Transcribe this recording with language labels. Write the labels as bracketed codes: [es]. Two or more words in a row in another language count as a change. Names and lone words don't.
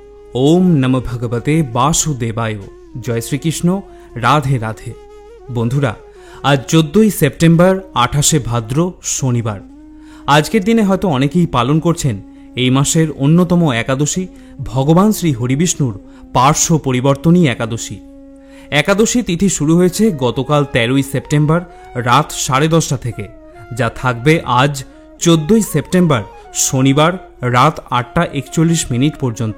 [sa] ओम नमो भगवते वासुदेवाय। जय श्रीकृष्ण। [bn] রাধে রাধে। বন্ধুরা আজ 14 সেপ্টেম্বর 28 ভাদ্র শনিবার। আজকের দিনে হয়তো অনেকেই পালন করছেন এই মাসের অন্যতম একাদশী ভগবান শ্রী হরিবিষ্ণুর পার্শ্ব পরিবর্তনী একাদশী। একাদশী তিথি শুরু হয়েছে গতকাল 13 সেপ্টেম্বর রাত 10:30 থেকে, যা থাকবে আজ 14 সেপ্টেম্বর শনিবার রাত 8:41 পর্যন্ত।